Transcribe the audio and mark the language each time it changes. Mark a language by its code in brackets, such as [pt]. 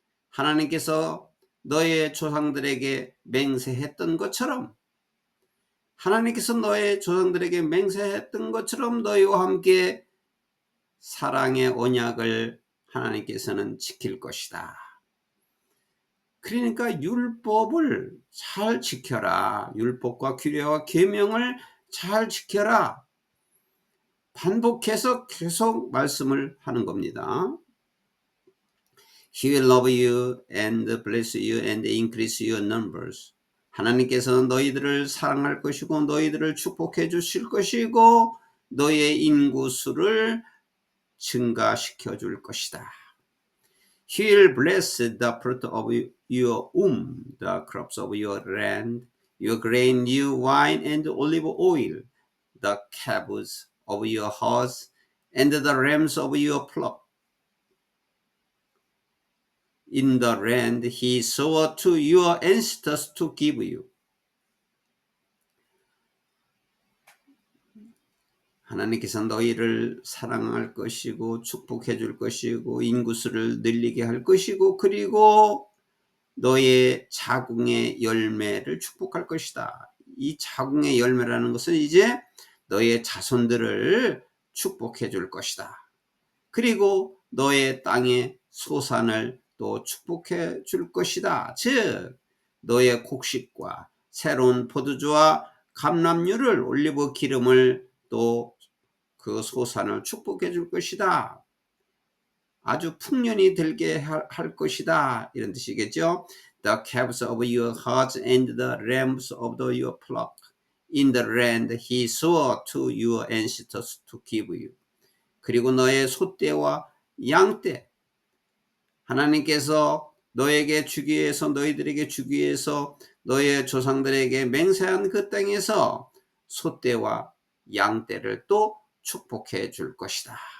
[ko] 하나님께서 너의 조상들에게 맹세했던 것처럼, 하나님께서 너의 조상들에게 맹세했던 것처럼 너희와 함께 사랑의 언약을 하나님께서는 지킬 것이다. 그러니까 율법을 잘 지켜라. 율법과 규례와 계명을 잘 지켜라. 반복해서 계속 말씀을 하는 겁니다. [en] He will love you and bless you and increase your numbers. [ko] 하나님께서는 너희들을 사랑할 것이고 너희들을 축복해 주실 것이고 너희의 인구수를 증가시켜 줄 것이다. [en] He will bless the fruit of your womb, the crops of your land, your grain, new wine, and olive oil, the calves of your herds, and the rams of your flock. In the land he swore to your ancestors to give you. [ko] 하나님께서 너희를 사랑할 것이고 축복해 줄 것이고 인구수를 늘리게 할 것이고 그리고 너의 자궁의 열매를 축복할 것이다. 이 자궁의 열매라는 것은 이제 너의 자손들을 축복해 줄 것이다. 그리고 너의 땅의 소산을 또 축복해 줄 것이다. 즉 너의 곡식과 새로운 포도주와 감람유를 올리브 기름을 또 그 소산을 축복해 줄 것이다. 아주 풍년이 들게 할 것이다. 이런 뜻이겠죠. [en] The calves of your herds and the rams of your flock in the land he swore to your ancestors to give you. [ko] 그리고 너의 소떼와 양떼, 하나님께서 너에게 주기 위해서 너희들에게 주기 위해서 너의 조상들에게 맹세한 그 땅에서 소떼와 양떼를 또 축복해 줄 것이다.